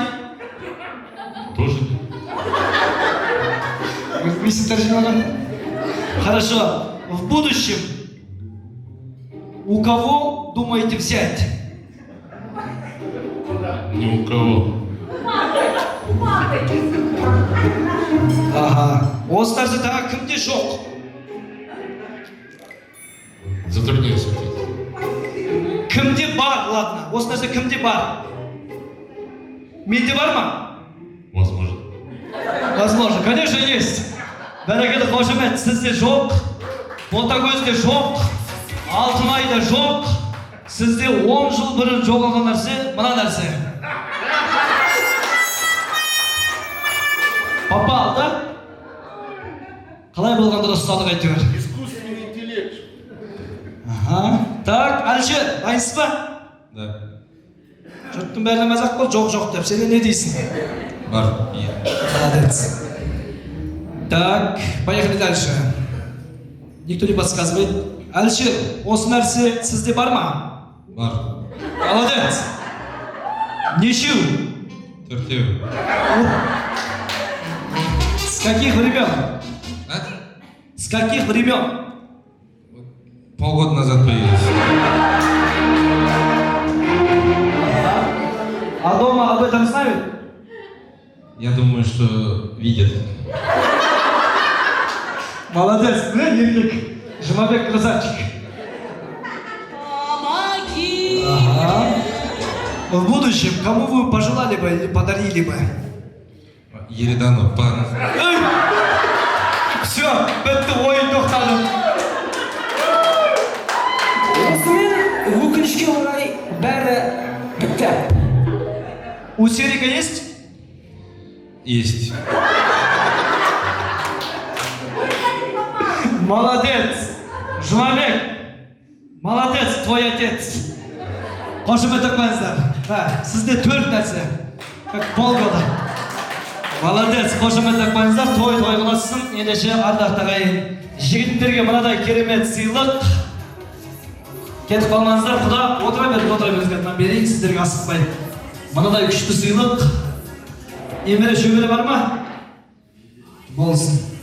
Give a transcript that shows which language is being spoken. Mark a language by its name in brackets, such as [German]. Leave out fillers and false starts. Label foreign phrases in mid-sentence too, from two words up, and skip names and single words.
[Russian] Тоже нет. Вместе торжественного. Хорошо. В будущем у кого думаете взять? Ни у кого. Ага. [Kazakh] Осы нәрсе тағы кімде жоқ? [Russian] Затрудняюсь ответить. [Kazakh] Кімде бар, ладно. Осы нәрсе кімде бар? Менде бар ма? [Russian] Возможно. Возможно, конечно, есть. [Kazakh] Бәрекелді қошемет, сізде жоқ, Ботагөзде жоқ, Алтынайда жоқ, сізде 10 жыл бұрын жоғалған нәрсе, мына нәрсе. [Russian] Попал, да? [Kazakh] Қалай болғанда да ұстадық әйтеуір. [Russian] Искусственный интеллект. [Kazakh] Ага. Так, Әлішер, дайынсыз ба? [Russian] Да. [Kazakh] Жұрттың бәріне мазақ бол, жоқ деп. Сен не дейсің? Бар. Иә. [Russian] Молодец. Так, поехали дальше. Никто не подсказывает. [Kazakh] Әлішер, осы нәрсе сізде бар ма? Бар. Молодец. Нешеу? Төртеу. [Russian] С каких времен? А? С каких времен? Полгода назад появились. А дома об этом знают? Я думаю, что видят. Молодец, [Kazakh] Еркек. [Russian] Жұмабек красавчик. Ага. В будущем кому вы пожелали бы или подарили бы? Еридану. Все, [Kazakh] бітті ойын тоқтады. Осымен өкінішке орай бәрі бітті. [Russian] У Серика есть? Есть. Молодец. Жұмабек. Молодец, твой отец. [Kazakh] Қошемет оқпаңыздар. Сізде 4 нәрсе. [Russian] Как полгода. Молодец, [Kazakh] қошемет оқпаңыздар. Той қыласың. Ендеше ардақты ағайын. Жігіттерге мынадай керемет сыйлық. Кетіп қалмаңыздар. Құда отыра беріңіздер. Мен берейін сіздерге асықпай. Мынадай күшті сыйлық. Емере шөбере бар ма? Болсын.